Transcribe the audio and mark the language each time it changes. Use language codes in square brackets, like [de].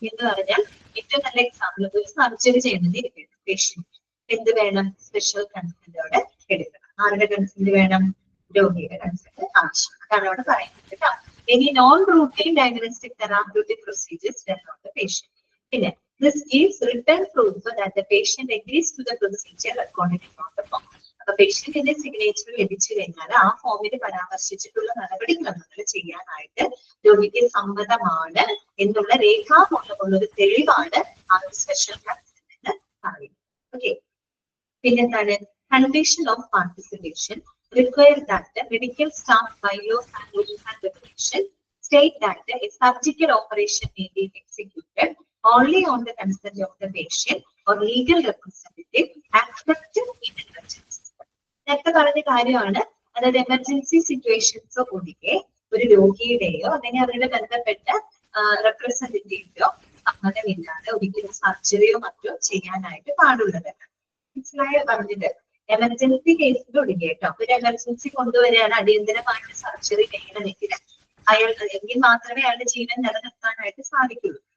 [ml] എന്ന് പറഞ്ഞാൽ ഏറ്റവും നല്ല എക്സാമ്പിൾ, ഒരു സർജറി ചെയ്യുന്നത് പേഷ്യന്റ് എന്ത് വേണം, സ്പെഷ്യൽ കൺസെന്റോടെ എടുക്കണം. ആരുടെ കൺസെന്റ് വേണം, രോഗിയുടെ കൺസെന്റ് ആവശ്യം. അതാണ് അവിടെ പറയുന്നത് കേട്ടോ. [en] ഇനി non routine diagnostic therapeutic procedures done on the patient. പിന്നെ this gives written proof that the patient agrees to the procedure according to the form. [ml] അപ്പൊ പേഷ്യന്റിന്റെ സിഗ്നേച്ചർ ലഭിച്ചു കഴിഞ്ഞാൽ ആ ഫോമിൽ പരാമർശിച്ചിട്ടുള്ള നടപടിക്രമങ്ങൾ ചെയ്യാനായിട്ട് രോഗിക്ക് സമ്മതമാണ് എന്നുള്ള രേഖാമൂലമുള്ള ഒരു തെളിവാണ് ആ ഒരു സ്പെഷ്യൽ കൺസെന്റ് എന്ന് പറയുന്നത്. [en] okay, [ml] പിന്നെന്താണ് [en] Condition of participation require that the medical staff bylaws and rules and regulations state that a surgical operation may be executed only on the consent of the patient or legal representative except in emergency. [ml] നേരത്തെ പറഞ്ഞ കാര്യമാണ്, അതായത് emergency സിറ്റുവേഷൻസോ ഒഴികെ ഒരു രോഗിയുടെയോ അല്ലെങ്കിൽ അവരുടെ ബന്ധപ്പെട്ട റെപ്രസെന്റേറ്റീവിന്റെയോ സമ്മതമില്ലാതെ ഒരിക്കലും സർജറിയോ മറ്റോ ചെയ്യാനായിട്ട് പാടുള്ളതല്ല. മനസ്സിലായോ പറഞ്ഞത്? എമർജൻസി കേസിൽ ഒഴികെ കേട്ടോ, ഒരു എമർജൻസി കൊണ്ടുവരികയാണ്, അടിയന്തരമായിട്ട് സർജറി ചെയ്യണമെങ്കിൽ എങ്കിൽ മാത്രമേ അയാളുടെ ജീവൻ നിലനിർത്താനായിട്ട് സാധിക്കുള്ളൂ.